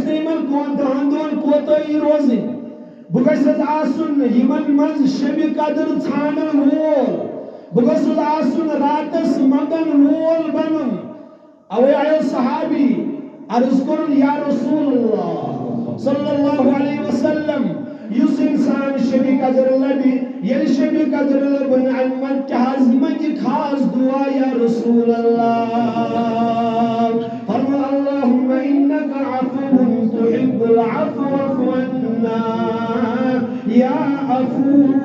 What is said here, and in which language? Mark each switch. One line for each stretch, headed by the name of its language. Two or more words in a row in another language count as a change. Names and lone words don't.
Kashmiri: نہٕ یمن دہن کوتاہی روزٕنۍ بہٕ گژھس آسُن یمن منٛز شبِ قدر ژھانڈن وول بہٕ گژھس آسُن راتس منگن وول بنُن اوے آیو صحابی عرض کرن
Arabic: یا رسول اللہ صلی اللہ علیہ وسلم
Kashmiri: یس انسان شبِ قدر لبی یل شبِ قدر لبن علمت تحز منگی خاص دعا
Arabic: یا رسول اللہ
Kashmiri: فرما
Arabic: اللہم انکا عفو تحب العفو فاعف عنا یا عفو